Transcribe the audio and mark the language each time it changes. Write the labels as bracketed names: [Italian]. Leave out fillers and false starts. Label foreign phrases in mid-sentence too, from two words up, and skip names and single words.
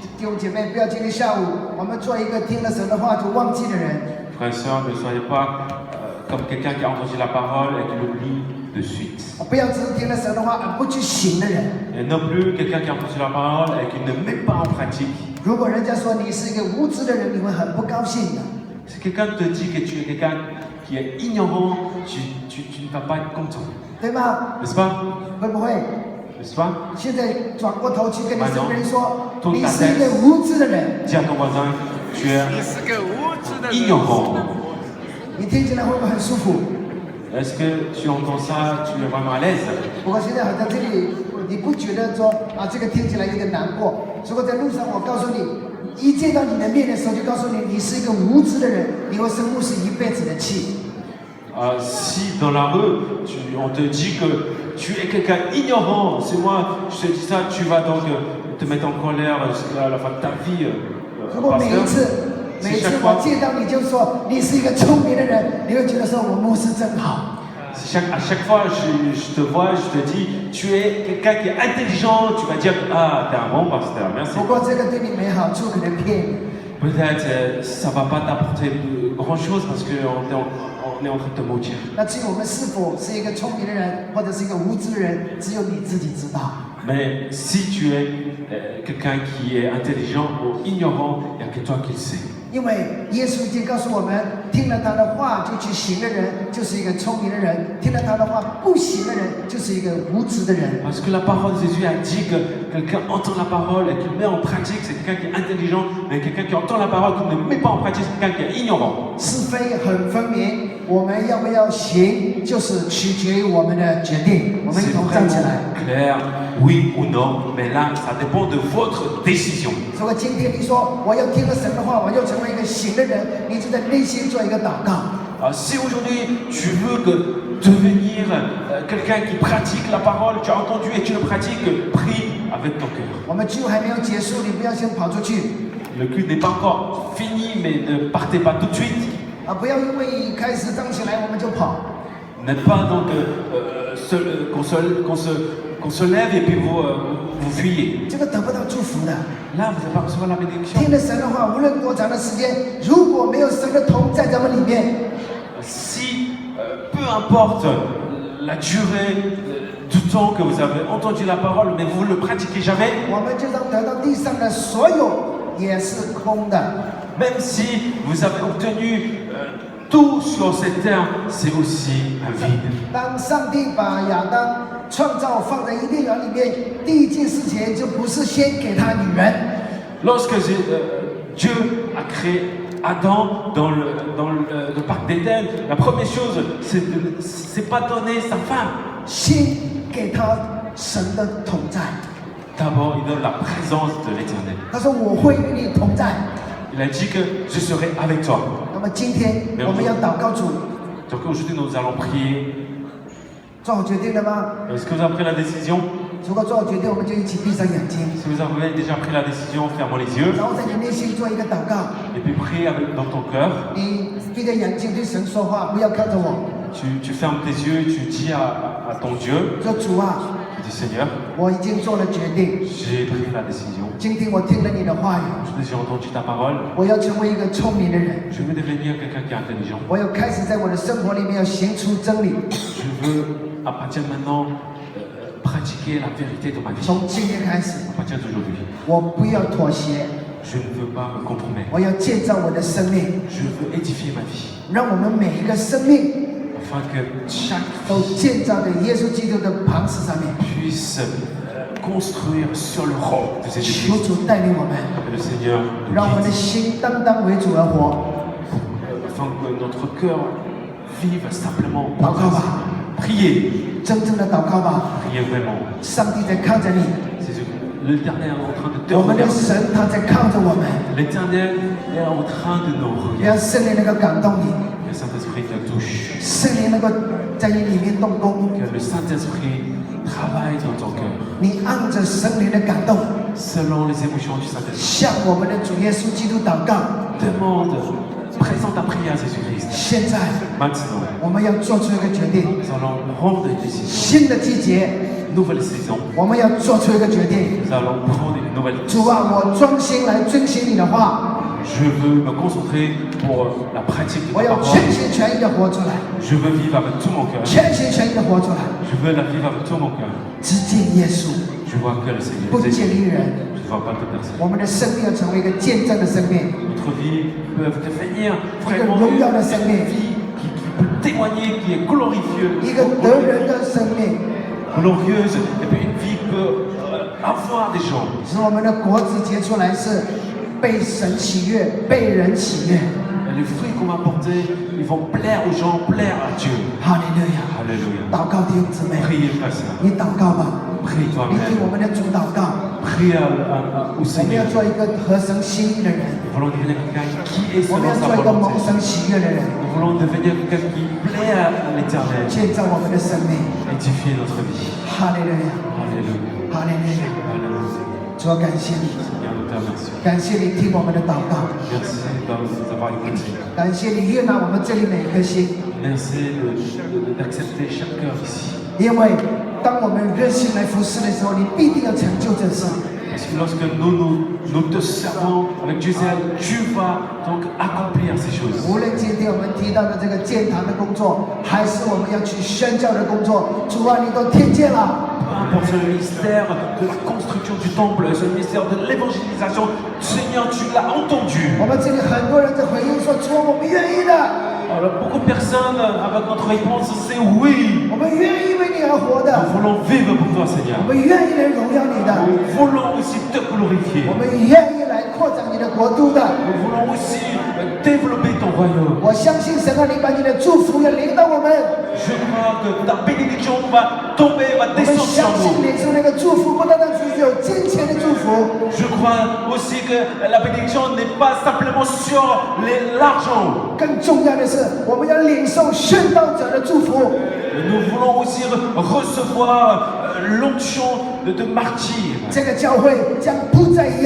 [Chinese] 弟兄姐妹，不要今天下午我们做一个听了神的话就忘记的人。 [French] Frères et sœurs, ne soyez pas comme quelqu'un qui a entendu la parole et qui l'oublie de suite. [Chinese] 不要只是听了神的话而不去行的人。 [French] Et non plus quelqu'un qui a entendu la parole et qui ne met pas en pratique. [Chinese] 如果人家说你是一个无知的人，你会很不高兴的。 [French] Si quelqu'un te dit que tu es quelqu'un qui est ignorant, tu ne vas pas être content. [Chinese] 对吗？ [French] N'est-ce pas? [Chinese] 会不会？ [French] N'est-ce pas? [Chinese] 现在转过头去跟你身边人说， [French] Tourne [Chinese] 你 [French] ta [Chinese] 是一 [French] tête. [Chinese] 个无知的人。 [French] Dis à ton voisin, tu es ignorant. [Chinese] 你听起来会不会很舒服？ [French] Est-ce que tu entends ça, tu es vraiment à l'aise? [Chinese] 不过现在好像这里你不觉得说啊，这个听起来有点难过。如果在路上我告诉你，一见到你的面的时候就告诉你，你是一个无知的人，你会生不是一辈子的气。 [French] Si dans la rue, on te dit que tu es quelqu'un ignorant, c'est moi, je te dis ça, tu vas donc te mettre en colère jusqu'à la fin de ta vie. [Chinese] 如果每一次 [French] Si [Chinese] 我 [French] chaque fois, [Chinese] 见到你就说你是一个聪明的人，你会觉得说我牧师真好。 [French] à chaque fois je te vois, je te dis, tu es quelqu'un qui est intelligent, tu vas dire, ah, t'es un bon pasteur, merci. [Chinese] 不过这个对你没好处，可能骗你。 [French] Peut-être ça va pas t'apporter grand-chose parce qu'on est en train de te mentir. [Chinese] 那至于我们是否是一个聪明的人，或者是一个无知的人，只有你自己知道。 [French] Mais si tu es quelqu'un qui est intelligent ou ignorant, il n'y a que toi qui le sais. [Chinese] 因为耶稣已经告诉我们，听了他的话就去行的人，就是一个聪明的人；听了他的话不行的人，就是一个无知的人。 [French] Parce que la parole de Jésus a dit que quelqu'un entend la parole et qu'il met en pratique, c'est quelqu'un qui est intelligent, mais quelqu'un qui entend la parole et qui ne met pas en pratique, c'est quelqu'un qui est ignorant. [Chinese] 是非很分明，我们要不要行，就是取决于我们的决定。我们一 [French] C'est [Chinese] 同站起来。 [French] vraiment clair, oui ou non, mais là, ça dépend de votre décision. [Chinese] 如果今天你说我要听了神的话，我要成为一个行的人，你就在内心做一个祷告。 [French] Si aujourd'hui tu veux devenir quelqu'un qui pratique la parole, tu as entendu et tu le pratiques, prie avec ton cœur. [Chinese] 我们聚会还没有结束，你不要先跑出去 [French] Le culte n'est pas encore fini, mais ne partez pas tout de suite. [Chinese] 啊！不要因为开始站起来我们就跑。 [French] N'êtes pas donc qu'on se lève et puis vous fuyez. [Chinese] 这个得不到祝福的。 [French] Là, vous n'allez pas recevoir la bénédiction. [Chinese] 听了神的话，无论多长的时间，如果没有神的同在咱们里面， [French] Si, peu importe la durée du temps que vous avez entendu la parole, mais vous ne le pratiquez jamais, [Chinese] 我们就让得到地上的所有也是空的。 [French] même si vous avez obtenu tout sur cette terre, c'est aussi un vide. [Chinese] 当上帝把亚当创造放在伊甸园里面，第一件事情就不是先给他女人， [French] Lorsque Dieu a créé Adam dans le parc d'Éden, la première chose, c'est pas donner sa femme. [Chinese] 先给他神的同在。 [French] D'abord, il donne la présence de l'Éternel. [Chinese] 他说我会与你同在。 [French] Il a dit que je serai avec toi. [Chinese] 那么今天我们要祷告主， [French] Donc aujourd'hui, nous allons prier. [Chinese] 做好决定了吗？ [French] Est-ce que vous avez pris la décision? [Chinese] 如果做好决定，我们就一起闭上眼睛， [French] Si vous avez déjà pris la décision, fermons les yeux [Chinese] 然后在你内心做一个祷告。 [French] et puis prie dans ton cœur. [Chinese] 你闭着眼睛对神说话，不要看着我。 [French] Tu fermes tes yeux, tu dis à ton Dieu, [Chinese] 说主啊， [French] tu dis Seigneur, [Chinese] 我已经做了决定， [French] j'ai pris la décision. [Chinese] 今天我听了你的话语， [French] J'ai entendu ta parole. [Chinese] 我要成为一个聪明的人， [French] Je veux devenir quelqu'un qui est intelligent. [Chinese] 我要开始在我的生活里面要行出真理。 [French] Je veux, à partir de maintenant, pratiquer la vérité de ma vie. [Chinese] 从今天开始， [French] À partir d'aujourd'hui, [Chinese] 我不要妥协， [French] je ne veux pas me conformer. [Chinese] 我要建造我的生命， [French] Je veux édifier ma vie. [Chinese] 让我们每一个生命 [French] Afin que chaque [Chinese] 都建造在耶稣基督的磐石上面。 [French] puisse construire sur le roc de ces [Chinese] 求 [French] églises. [Chinese] 主带领我们， [French] Que le Seigneur [Chinese] 让我们 [French] nous [Chinese] 的 [French] guide [Chinese] 心单单为主而活。 [French] afin que notre cœur vive simplement. [Chinese] 祷告吧， [French] Priez, [Chinese] 真正的祷告吧。 [French] priez vraiment. [Chinese] 上帝在看着你， [French] C'est l'Éternel est en train de te [Chinese] 我们的 [French] regarder. [Chinese] 神他在看着我们， [French] L'Éternel est en train de nous regarder. [Chinese] 让圣灵能够感动你， [French] Que le Saint-Esprit te touche. [Chinese] 圣灵能够在你里面动工。 [French] Que le Saint-Esprit travaille dans ton cœur. [Chinese] 你按着圣灵的感动， [French] Selon les émotions du Saint-Esprit. [Chinese] 向我们的主耶稣基督祷告。 [French] Demande, présente ta prière à Jésus-Christ. [Chinese] 现在 [French] Maintenant, [Chinese] 我们要做出一个决定， [French] nous allons prendre une décision. [Chinese] 新的季节 [French] Nouvelle saison. [Chinese] 我们要做出一个决定。 [French] Nous allons prendre une nouvelle [Chinese] 主 [French] décision. [Chinese] 啊，我专心来遵行你的话， [French] Je veux me concentrer pour la pratique de [Chinese] 我 [French] ta [Chinese] 要 [French] parole. [Chinese] 全心全意的活出来， [French] Je veux vivre avec tout mon cœur. [Chinese] 全心全意的活出来， [French] Je veux la vivre avec tout mon cœur. [Chinese] 只见耶稣， [French] Je vois que le Seigneur [Chinese] 不 [French] est [Chinese] 见 [French] Jésus. [Chinese] 一人。 [French] Je ne vois pas de personne. [Chinese] 我们的生命要成为一个见证的生命， [French] Notre vie peut devenir [Chinese] 一个 [French] vraiment [Chinese] 荣 [French] une [Chinese] 耀的生命， [French] vie qui peut témoigner, qui est glorieuse, [Chinese] 一个得人的生命， [French] glorieuse, et puis une vie peut avoir des gens. [Chinese] 使我们的果子结出来是被神喜悦、被人喜悦。 [French] Et les fruits qu'on va porter, ils vont plaire aux gens, plaire à Dieu. [Chinese] 哈利路亚！ [French] Alléluia. [Chinese] 祷告弟兄姊妹， [French] Priez, frère, sœur. [Chinese] 你祷告吧， [French] Prie [Chinese] 你 [French] toi-même. [Chinese] 听我们的主祷告。 [French] Prie au [Chinese] 我们 [French] Seigneur. [Chinese] 要做一个合神心意的人， [French] Nous voulons devenir quelqu'un qui est [Chinese] 我们要 [French] selon [Chinese] 做 [French] sa [Chinese] 一个蒙 [French] volonté. [Chinese] 神喜悦的人， [French] Nous voulons devenir quelqu'un qui plaît à l'Éternel. [Chinese] 建造我们的生命。 [French] Édifier notre vie. [Chinese] 哈利路亚， [French] Alléluia. [Chinese] 哈利路亚！ [French] Alléluia. [Chinese] 主要感谢你， [French] Seigneur, nous te remercions. [Chinese] 感谢你听我们的祷告， [French] Merci d'avoir écouté. [Chinese] 感谢你悦纳我们这里每一颗心。 [French] Merci d'accepter chaque cœur ici. [Chinese] 因为当我们热心来服侍的时候，你必定要成就这事。 [French] Parce que lorsque nous te servons avec Gisèle, tu vas donc accomplir ces choses. [Chinese] 无论今天我们提到的这个建堂的工作，还是我们要去宣教的工作，主啊，你都听见了。 [French] Pour ce ministère de la construction du temple, ce ministère de l'évangélisation, Seigneur, tu l'as entendu. [Chinese] 我们这里很多人在回应说：“主啊，我们愿意的， [French] Alors, beaucoup de personnes, avec notre réponse, c'est oui. [Chinese] 我们愿意为你而活 [French] Nous [Chinese] 的， [French] voulons vivre pour toi, [Chinese] 我 [French] Seigneur. [Chinese] 们愿意来荣耀你的， [French] Nous voulons aussi te glorifier. [Chinese] 我们愿意来扩展你的国度的。 [French] Nous voulons aussi développer ton royaume. [Chinese] 我相信神啊，你把你的祝福要领导我们， [French] Je crois que ta bénédiction va tomber, va [Chinese] 我们 [French] descendre sur [Chinese] 相信 [French] nous. [Chinese] 领受那个祝福，不单单只是有金钱的祝福， [French] Je crois aussi que la bénédiction n'est pas simplement sur l'argent. [Chinese] 更重要的是，我们要领受宣道者的祝福。 [French] Nous voulons aussi recevoir l'onction de martyr. [Chinese] 这个教会将不再一样，